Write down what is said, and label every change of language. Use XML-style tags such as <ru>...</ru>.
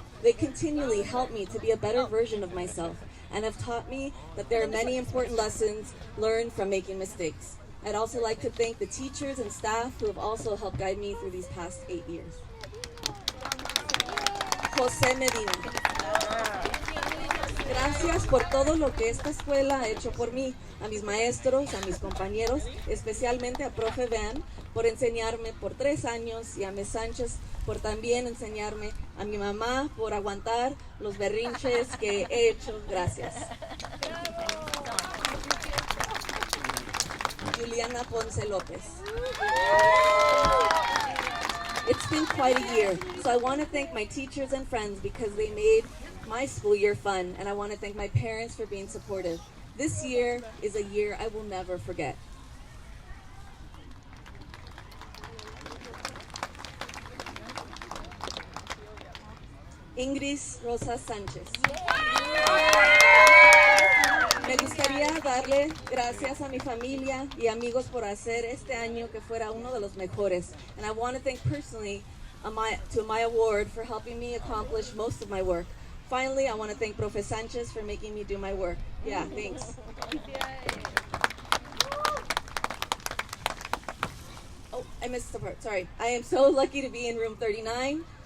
<en>They continually help me to be a better version of myself and have taught me that there are many important lessons learned from making mistakes. I'd also like to thank the teachers and staff who have also helped guide me through these past 8 years. José Medina.</en> <es>Gracias por todo lo que esta escuela ha hecho por mí, a mis maestros, a mis compañeros, especialmente a Profe Van por enseñarme por 3 años y a Ms. Sánchez por también enseñarme, a mi mamá por aguantar los berrinches que he hecho. Gracias. Juliana Ponce López.</es> <en>It's been quite a year, so I want to thank my teachers and friends because they made my school year fun, and I want to thank my parents for being supportive. This year is a year I will never forget. Ingrid Rosa Sánchez.</en> <es>Me gustaría darle gracias a mi familia y amigos por hacer este año que fuera uno de los mejores.</es> <en>And I want to thank personally to my award for helping me accomplish most of my work. Finally, I want to thank Profe Sanchez for making me do my work. Yeah, thanks. Oh, I missed the part. Sorry. I am so lucky to be in room 39.</en>